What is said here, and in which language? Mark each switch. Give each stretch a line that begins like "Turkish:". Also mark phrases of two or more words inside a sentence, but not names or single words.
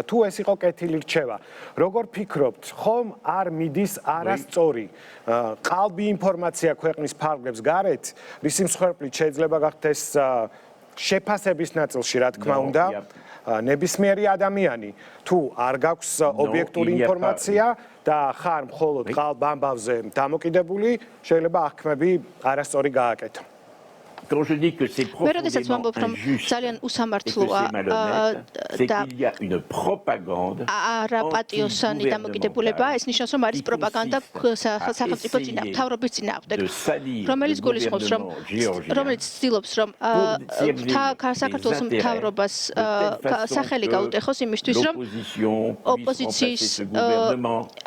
Georgian: თუ ეს იყო კეთილი რჩევა, როგორ ფიქრობთ, ხომ არ მიდის არასწორი ყალბი ინფორმაცია ქვეყნის ფარგლებს გარეთ, რის მსხვერპლით შეიძლება გახდეს შეფასების ნაწილში, რა თქმა უნდა, ნებისმიერი ადამიანი, თუ არ გაქვს ობიექტური ინფორმაცია და ხარ მხოლოდ ყალბ ამბავზე დამოკიდებული, შეიძლება აღქმები არასწორი გააკეთო.
French: Quand je dis que c'est profondément injuste et que c'est malhonnête, c'est qu'il y a une propagande anti-gouvernementale qui consiste à essayer de salir le gouvernement géorgien pour dire l'opposition puisse remplacer ce gouvernement.